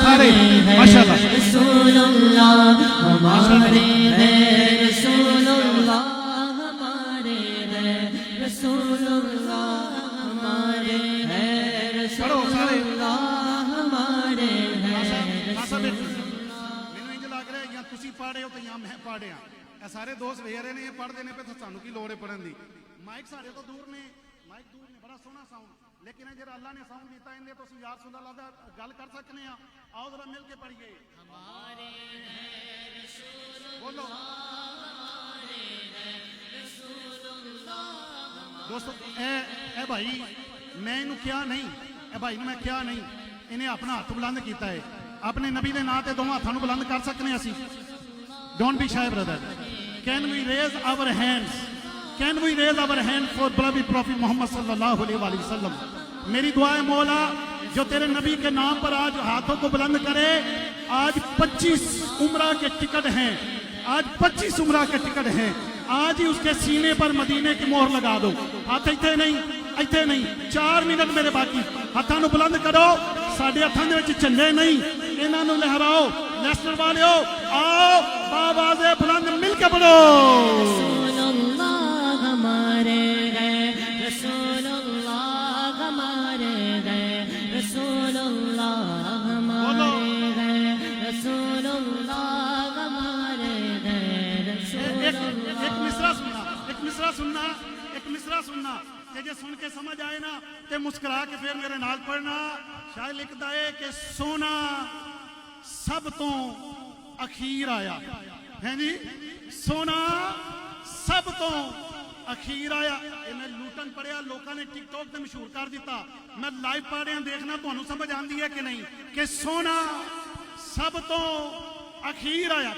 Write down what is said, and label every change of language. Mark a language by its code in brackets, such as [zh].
[ur] سارے ماشاءاللہ رسول اللہ, ہمارے ہیں رسول اللہ, ہمارے ہیں رسول اللہ, ہمارے ہیں رسول اللہ, ہمارے ہیں رسول اللہ. [pa] ਮੈਨੂੰ ਇੰਜ ਲੱਗ ਰਿਹਾ ਜਾਂ ਤੁਸੀਂ ਪੜ੍ਹੇ ਹੋ ਤੇ ਜਾਂ ਮੈਂ ਪੜ੍ਹਿਆ. ਇਹ ਸਾਰੇ ਦੋਸਤ ਵੇਖ ਰਹੇ ਨੇ, ਇਹ ਪੜ੍ਹਦੇ ਨੇ ਤੇ ਸਾਨੂੰ ਕੀ ਲੋੜ ਹੈ ਪੜ੍ਹਨ ਦੀ. ਮਾਈਕ ਸਾਡੇ ਤੋਂ ਦੂਰ ਨੇ, ਮਾਈਕ ਦੂਰ ਨੇ, ਬੜਾ ਸੋਹਣਾ ਸਾਊਂਡ, ਲੇਕਿਨ ਇਹ ਜਿਹੜਾ ਅੱਲਾ ਨੇ ਸਾਊਂਡ ਦਿੱਤਾ ਇਹਦੇ ਤੁਸੀਂ ਯਾਰ ਰਸੂਲ ਅੱਲਾਹ ਦਾ ਗੱਲ ਕਰ ਸਕਨੇ ਆ. ਆਓ ਜ਼ਰਾ ਮਿਲ ਕੇ ਪੜ੍ਹੀਏ. [ur] ਹਮਾਰੇ ਹੈ ਰਸੂਲ ਬੋਲੋ, ਹਮਾਰੇ ਹੈ ਰਸੂਲ ਅੱਲਾਹ. [pa] ਦੋਸਤੋ ਇਹ ਭਾਈ ਮੈਂ ਇਹਨੂੰ ਕਿਹਾ ਨਹੀਂ, ਇਹ ਭਾਈ ਨੂੰ ਮੈਂ ਕਿਹਾ ਨਹੀਂ, ਇਹਨੇ ਆਪਣਾ ਹੱਥ ਬੁਲੰਦ ਕੀਤਾ ਹੈ. اپنے نبی دے نا تے دوواں ہاتھاں نوں بلند کر سکنے اسی. [en] Don't be shy brother. Can we raise our hands, can we raise our hand for beloved prophet Muhammad صلی اللہ علیہ وآلہ وسلم. [ur] میری دعا ہے مولا جو تیرے نبی کے نام پر آج ہاتھوں کو بلند کرے. آج 25 عمرہ کے ٹکٹ ہیں, آج 25 عمرہ کے ٹکٹ ہیں. آج ہی اس کے سینے پر مدینے کی مہر لگا دو. [pa] ہاتھ ایتھے نہیں, 4 منٹ میرے باقی. ہاتھاں نوں بلند کرو, ساڈے ہاتھاں دے وچ جھنڈے نہیں, انہاں نوں لہراؤ. لیسٹر والیو آؤ باواز بلند مل کے پڑھو. [ur] رسول اللہ ہمارے ہیں, رسول اللہ ہمارے ہیں, رسول اللہ ہمارے ہیں, رسول اللہ ہمارے ہیں, رسول اللہ. [pa] ایک مصرع سننا کہ جے سن کے سمجھ آئے نا تے مسکرا کے پھر میرے نال پڑھنا. شاعر لکھدا ہے کہ سونا سب تو اخیر آیا ہیں جی سونا سب تو اخیر آیا. میں لوٹن پڑیا لوکاں نے ٹک ٹاک تے مشہور کر دیتا. میں لائیو پڑھ رہا دیکھنا تانوں سمجھ آندی ہے کہ نہیں کہ سونا سب تو اخیر آیا.